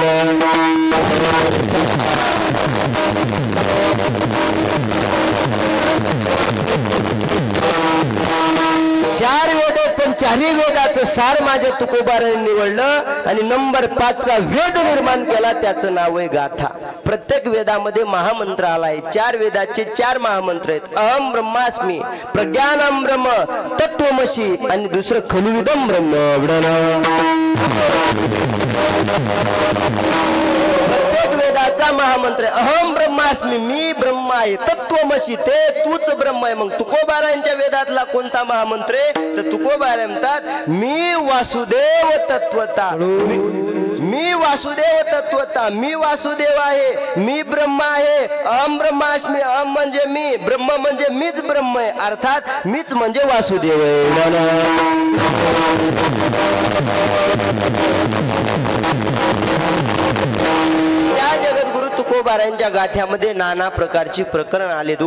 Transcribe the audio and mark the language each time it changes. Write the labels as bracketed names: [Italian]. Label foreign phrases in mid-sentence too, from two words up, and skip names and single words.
[Marathi] चार वेद पण 4ही वेदाचं सार माझ्या तुकोबारांनी निवडलं आणि नंबर 5 चा वेद निर्माण केला. त्याचं नाव आहे गाथा. प्रत्येक वेदामध्ये महामंत्र आलाय. 4 वेदाचे 4 महामंत्र आहेत. [Sanskrit] अहम ब्रह्मास्मी, प्रज्ञानम ब्रह्म, तत्वमसी [Marathi] आणि दुसरं [Sanskrit] खलुविदम ब्रह्म. [Marathi] प्रत्येक वेदाचा महामंत्र [Sanskrit] अहम ब्रह्मास्मी, [Marathi] मी ब्रह्म आहे. तत्वमसी, ते तूच ब्रह्म आहे. मग तुकोबारांच्या वेदातला कोणता महामंत्र आहे? तर तुकोबारा म्हणतात मी वासुदेव तत्वता. मी वासुदेव तत्वता, मी वासुदेव आहे, मी ब्रह्म आहे. [Sanskrit] अहम ब्रह्मास्मी, [Marathi] अहम म्हणजे मी, ब्रह्म म्हणजे मीच ब्रह्म आहे. अर्थात मीच म्हणजे वासुदेव आहे. त्या जगद्गुरु तुकोबारांच्या गाथ्यामध्ये नाना प्रकारची प्रकरण आलेत.